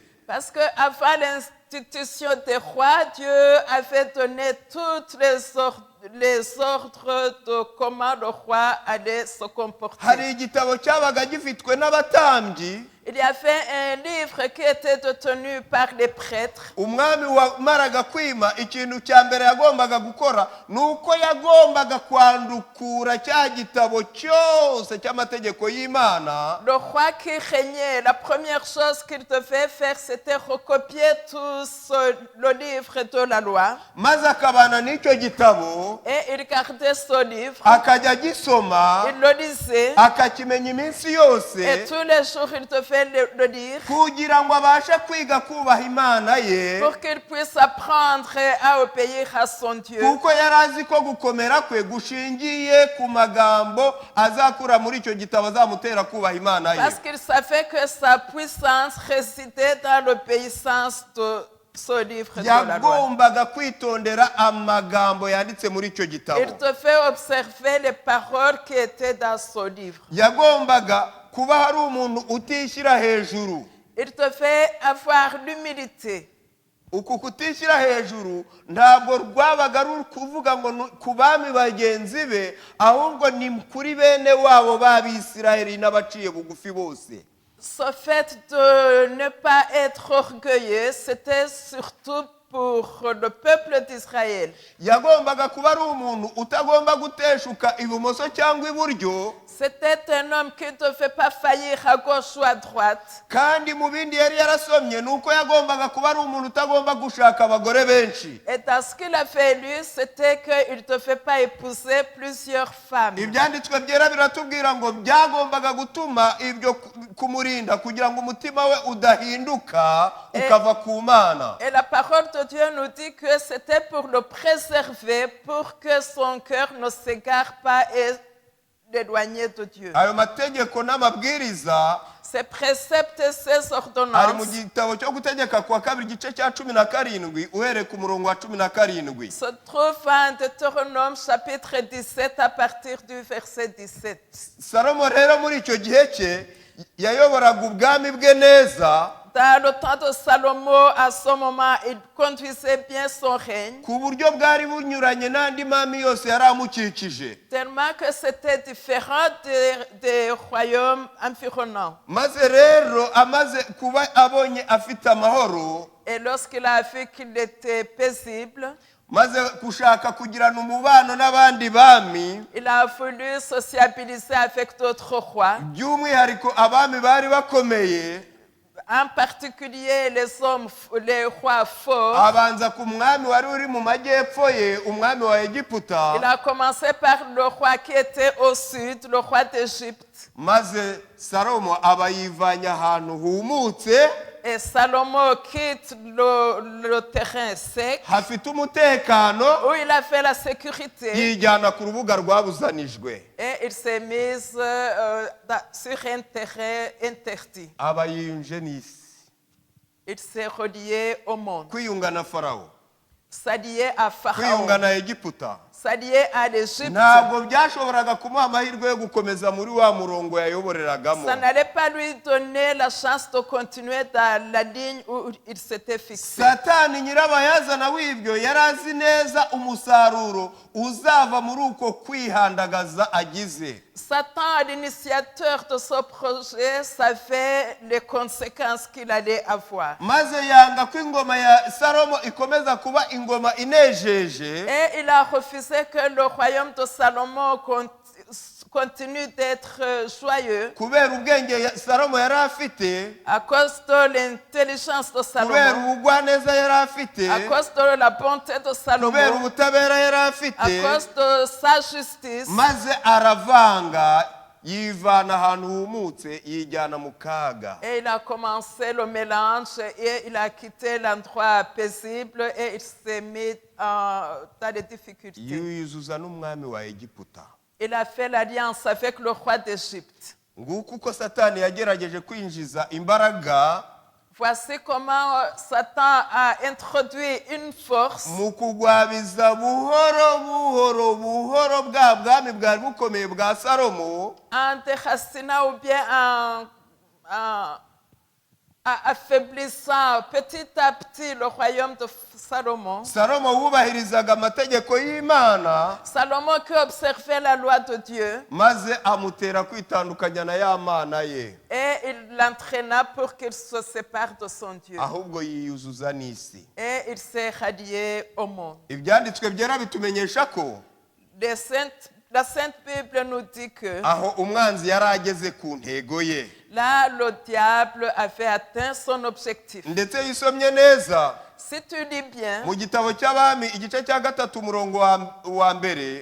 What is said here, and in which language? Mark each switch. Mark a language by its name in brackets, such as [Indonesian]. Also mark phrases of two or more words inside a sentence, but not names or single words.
[French] Parce que avant l'institution des rois, Dieu avait donné toutes les ordres de comment le roi allait se comporter. [Kinyarwanda] Hari igitabo cyabaga gifitwe n'abatambyi. [French] Il y avait un livre qui était détenu par les prêtres. [Kinyarwanda] Umwami wamaraga kwima ikintu cya mbere yagombaga gukora nuko yagombaga kwandukura cya gitabo cyose cy'amategeko y'Imana. [French] Le roi qui régnait, la première chose qu'il devait faire, c'était recopier tout le livre de la loi. [Kinyarwanda] Maze akabana n'icyo gitabo. [French] Et il gardait ce livre. [Kinyarwanda] Akajya gisoma. [French] Il le lisait. [Kinyarwanda] Akakimenya iminsi yose. [French] Et tous les jours, il devait le lire. [Kinyarwanda] Kugira ngo abashe kwiga kubaha Imana ye. [French] Pour qu'il puisse apprendre à obéir à son Dieu. [Kinyarwanda] Kuko yarazi ko gukomera kwe gushingiye ku magambo azakura muri icyo gitabo azamutera kubaha Imana ye. [French] Parce qu'il savait que sa puissance résidait dans l'obéissance de ce livre de la loi. [Kinyarwanda] Yagombaga kwitondera amagambo yanditse muri icyo gitabo. [French] Il devait observer les paroles qui étaient dans ce livre. [Kinyarwanda] Yagombaga kuba hari umuntu utishyira hejuru. [French] Il devait avoir l'humilité. [Kinyarwanda] Uku kutishyira hejuru ntabwo rwabaga ari kuvuga ngo ku bami bagenzi be ahubwo ni kuri bene wabo b'Abisiraheli n'abaciye bugufi bose. [French] Ce fait de ne pas être orgueilleux, c'était surtout pour le peuple d'Israël. [Kinyarwanda] Yagombaga kuba ari umuntu utagomba guteshuka ibumoso cyangwa iburyo. [French] C'était un homme qui ne devait pas faillir à gauche ou à droite. [Kinyarwanda] Kandi mu bindi yari yarasomye nuko yagombaga kuba ari umuntu utagomba gushaka abagore benshi. [French] Et dans ce qu'il avait lu, c'était qu'il ne devait pas épouser plusieurs femmes. [Kinyarwanda] Ibyanditswe byera biratubwira ngo byagombaga gutuma ibyo kumurinda kugira ngo umutima we udahinduka ukava ku Mana. [French] Et la parole de Dieu nous dit que c'était pour le préserver, pour que son cœur ne s'égare pas et l'éloigner de Dieu. [Kinyarwanda] Ayo mategeko n'amabwiriza [French] Ces préceptes et ces [Kinyarwanda] ari mu [French] ordonnances [Kinyarwanda] gitabo cyo gutegeka kwa 2 gice cya 17 uhereye ku murongo wa 17. [French] se trouvent en Deutéronome chapitre 17 à partir du verset 17. [Kinyarwanda] Salomo rero muri icyo gihe cye yayoboraga ubwami bwe neza. [French] Dans le temps de Salomon, à ce moment, il conduisait bien son règne. [Kinyarwanda] Ku buryo bwari bunyuranye n'andi mami yose yari amukikije. [French] Tellement que c'était différent des royaumes environnants. [Kinyarwanda] Maze rero amaze kuba abonye afite amahoro. [French] Et lorsqu'il a vu qu'il était paisible, [Kinyarwanda] maze kushaka kugirana umubano n'abandi bami. [French] Il a voulu sociabiliser avec d'autres rois. [Kinyarwanda] By'umwihariko abami bari bakomeye. [French] En particulier les rois forts. [Kinyarwanda] Abanza ku mwami wari uri mu majyepfo ye, umwami wa Egiputa. [French] Il a commencé par le roi qui était au sud, le roi d'Égypte. [Kinyarwanda] Maze Salomo abayivanya ahantu humutse. [French] Et Salomon quitte le terrain sec, [Kinyarwanda] hafite umutekano, [French] où il a fait la sécurité. [Kinyarwanda] Yijyana ku rubuga rwabuzanijwe. [French] Et il s'est mis sur un terrain interdit. [Kinyarwanda] Abayinje n'isi. [French] Il s'est relié au monde. [Kinyarwanda] Kwiyunga na Farao. [French] S'allier à Pharaon. [Kinyarwanda] Kwiyunga na Egiputa. [French] s'allier à l'Égypte, [Kinyarwanda] ntabwo byashoboraga kumuha amahirwe yo gukomeza muri wa murongo yayoboreragamo. [French] ça n'allait pas lui donner la chance de continuer dans la ligne où il s'était fixé. [Kinyarwanda] Satani nyirabayazana w'ibyo yari azi neza umusaruro uzava muri uko kwihandagaza agize. [French] Satan, l'initiateur de ce projet, savait les conséquences qu'il allait avoir. [Kinyarwanda] Maze yanga ko ingoma ya Salomo ikomeza kuba ingoma inejeje, [French] Et il a refusé que le royaume de Salomon continue d'être joyeux [Kinyarwanda] kubera ubwenge Salomo yari afite, [French] à cause de l'intelligence de [Kinyarwanda] kubera [French] Salomon, [Kinyarwanda] ubugwaneza yari afite, [French] à cause de la bonté de [Kinyarwanda] kubera [French] Salomon, [Kinyarwanda] ubutabera yari [French] à [Kinyarwanda] afite, [French] cause de sa justice. [Kinyarwanda] maze aravanga yivana ahantu humutse yijyana mu kaga. [French] Et il a commencé le mélange et il a quitté l'endroit paisible et il s'est mis dans les difficultés. [Kinyarwanda] Yuzuza n'umwami wa Egiputa. [French] Il a fait l'alliance avec le roi d'Égypte. [Kinyarwanda] Nguko uko Satani yagerageje kwinjiza imbaraga [French] Voici comment Satan a introduit une force [Kinyarwanda] mu kugwabiza buhoro buhoro buhoro bwa bwami bwari bukomeye bwa Salomo, [French] en déracinant ou bien en affaiblissant petit à petit le royaume de Salomon. [Kinyarwanda] Salomo wubahirizaga amategeko y'Imana, [French] Salomon qui observait la loi de Dieu [Kinyarwanda] maze amutera kwitandukanya na ya mana ye, [French] et il l'entraîna pour qu'il se sépare de son Dieu. [Kinyarwanda] ahubwo yiyuzuza n'isi. [French] Et il s'est rallié au monde. [Kinyarwanda] Ibyanditswe byera bitumenyesha ko [French] La Sainte Bible nous dit que [Kinyarwanda] aho umwanzi yari ageze ku ntego ye, [French] là, le diable avait atteint son objectif. [Kinyarwanda] ndetse yisomye neza [French] Si tu lis bien, [Kinyarwanda] mu gitabo cy'Abami igice cya 3 umurongo wa mbere,